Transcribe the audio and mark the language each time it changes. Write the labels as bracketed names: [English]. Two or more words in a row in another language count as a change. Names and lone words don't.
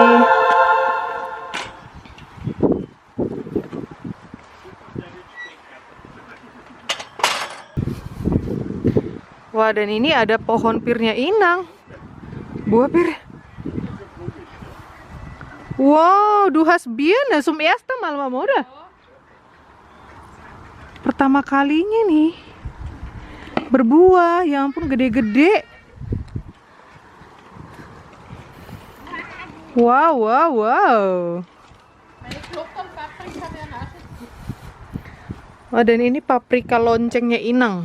[Indonesian] Wah, dan ini ada pohon pirnya inang. Buah pir. [German] Wow, du hast Birne zum ersten Mal, Mama, oder? [Indonesian] Pertama kalinya nih. Berbuah, ya ampun gede-gede. Wow. Oh, dan ini paprika loncengnya Inang.